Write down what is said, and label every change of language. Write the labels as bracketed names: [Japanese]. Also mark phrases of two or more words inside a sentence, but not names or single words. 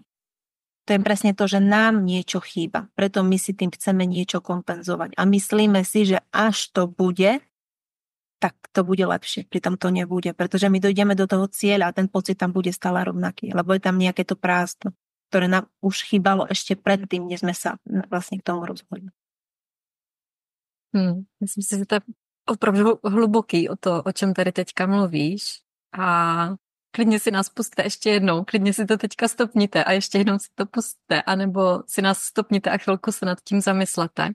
[Slovak] To je presne to, že nám niečo chýba, preto my si tým chceme niečo kompenzovať a myslíme si, že až to bude, tak to bude lepšie. Pritom to nebude, pretože my dojdeme do toho cieľa a ten pocit tam bude stále rovnaký, lebo je tam nejaké to prázdno, ktoré nám už chýbalo ešte predtým, než sme sa vlastne k tomu rozhodli. [Czech] Myslím si, že to je opravdu hluboký o čem tady teďka mluvíš a klidně si nás pusťte ještě jednou, klidně si to teďka stopněte a ještě jednou si to pusťte, anebo si nás stopněte a chvilku se nad tím zamyslete.